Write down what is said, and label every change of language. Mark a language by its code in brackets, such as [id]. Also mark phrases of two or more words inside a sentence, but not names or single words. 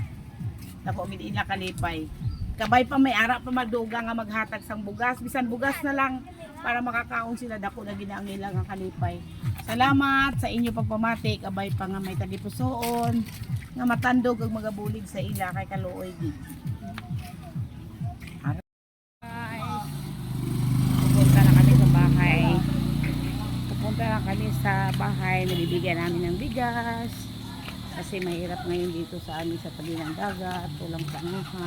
[hil] Dako gid ila kalipay. Kabay pa may ara pa magduga nga maghatag sang bugas, bisan bugas na lang para makakaon sila dako na gid ang ila nga kalipay. Salamat sa inyo pagpamati, kabay pa nga may tagipusoon nga matandog ang magabulig sa ila kay kaluoy gid. [tl] Pupunta na kami sa bahay. Pupunta na kami sa bahay, nabibigyan namin ng bigas. Kasi mahirap ngayon dito sa amin sa tabi ng dagat, walang panguha.